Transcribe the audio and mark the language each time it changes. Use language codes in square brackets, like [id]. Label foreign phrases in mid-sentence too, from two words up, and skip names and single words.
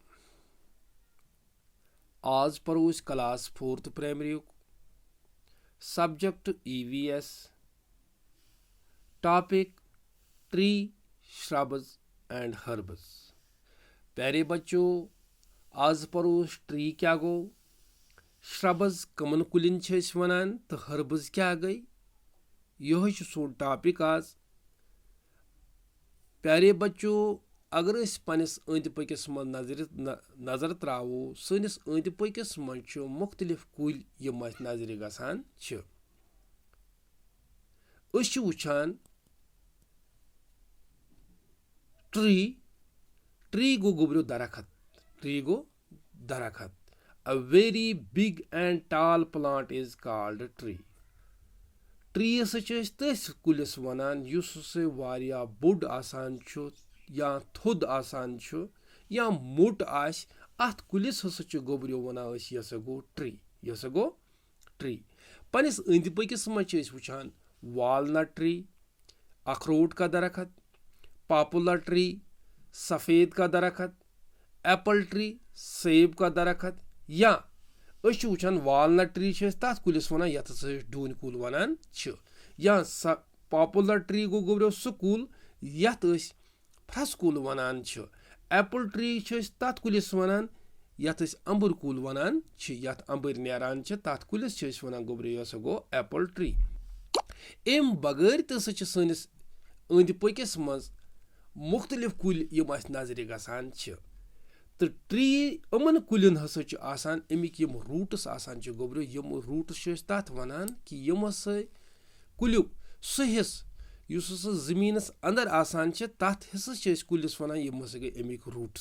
[ks] आज पढ़ो इस [en] class 4th primary subject EVS, topic tree, shrubs and herbs. [ks] प्यारे बच्चों, आज पढ़ो ट्री क्या गो, श्रब्स कमन कुलिन वनान तो हर्ब्स क्या गई। यह सोन टॉपिक आज। प्यारे बच्चों, अगर पनिस अंद पकिस मन नजर त्रावो, सनिस अंद पकिस मन मुख्तलिफ कुल यम नजर गसान वुचान ट्री। ट्री गो गोबरो दरखत। ट्री गो दरखत। [en] A very big and tall plant is called tree. [ks] ट्री तस कुलिस वनान युस वारिया बोड आसान या थोद आसान या मोट आस, अत कुलिस हसा गोबरियो वनान यह गो ट्री। यह गो ट्री। पनिस अंद पकिस मज वुचान [en] walnut tree, [hi] अखरोट का दरखत, [en] poplar tree, [hi] सफ़ेद का दरखत, [en] apple tree, [hi] सेब का दरखत, [ks] या वुचान [en] walnut tree [ks] तथ कुलिस वनान यथ डून कुल वनान या [en] poplar tree [ks] गो गोबरो सह कुल यथ फ्रस कुल वनान। [en] apple tree [ks] तथ कुलिस वनान यथ अंबर कुल वनान, यथ अंबर नेरान तथ कुलिस वनान गोबरो यह गो [en] apple tree. [ks] अम बगैर तसा सनिस अंद पकिस मज मुख्तलिफ कुल यम नजर गसान तो ट्री अमन कुलिन हसा आसान अमिक यम रूट्स आसान गोबरो, यम रूट्स तथ वनान कि यम कुल्युक सह हिस्स युस जमीनस अंदर आसान तथ हिस्स कुलिस वनान यम हसा गई अमिक रूट्स।